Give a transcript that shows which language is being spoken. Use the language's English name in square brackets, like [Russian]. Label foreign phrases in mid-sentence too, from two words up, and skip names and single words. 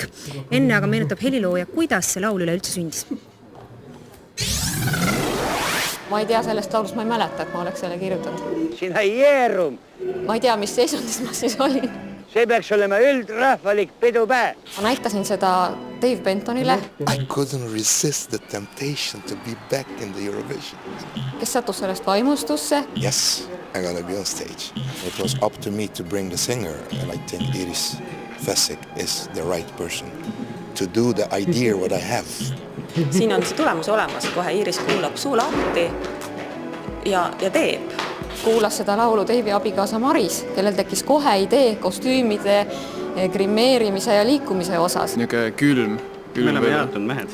[Estonian] Enne aga meenutab helilooja, kuidas see laul üle üldse sündis. Ma ei tea sellest laulust, ma ei mäleta, et ma oleks selle kirjutatud. Sinä Jeerum. Ma ei tea, mis seisundis ma siis olin. See peaks olema üldrahvalik pidupäev. Ma näitasin seda Dave Bentonile. [English] I couldn't resist the temptation to be back in the Eurovision. [Estonian] Kes sattus sellest vaimustusse. [English] Yes, I gotta be on stage. It was up to me to bring the singer and I think Iiris Vesik is the right person to do the idea what I have. [Estonian] Siin on see tulemus olemas, kohe Iiris kuulab suu lahti ja teeb. Kuulas seda laulu Deivi abikaasa Maris, kellel tekkis kohe idee kostüümide, grimeerimise ja liikumise osas. Niuke külm. Me oleme jäätunud mehed.